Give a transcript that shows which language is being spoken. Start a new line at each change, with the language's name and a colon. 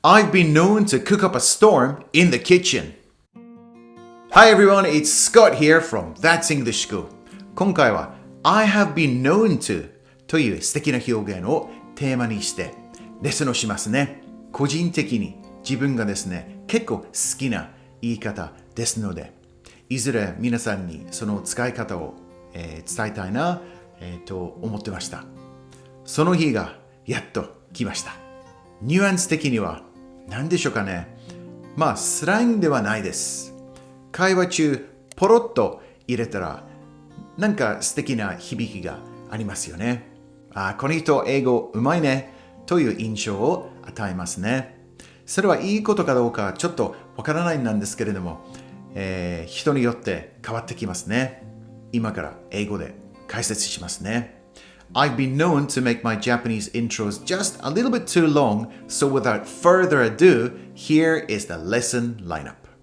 English: I've been known to cook up a storm in the kitchen. Hi everyone, it's Scott here from That's English School.
Japanese: 今回は
English: I have been known to
Japanese: という素敵な表現をテーマにしてレッスンをしますね。個人的に自分がですね、結構好きな言い方ですので、いずれ皆さんにその使い方を、伝えたいな、と思ってました。その日がやっと来ました。ニュアンス的には何でしょうかね。まあスラングではないです。会話中ポロッと入れたらなんか素敵な響きがありますよね。この人英語うまいねという印象を与えますね。それはいいことかどうかちょっとわからないんですけれども、人によって変わってきますね。今から英語で解説しますね。
English: I've been known to make my Japanese intros just a little bit too long, so without further ado, here is the lesson lineup.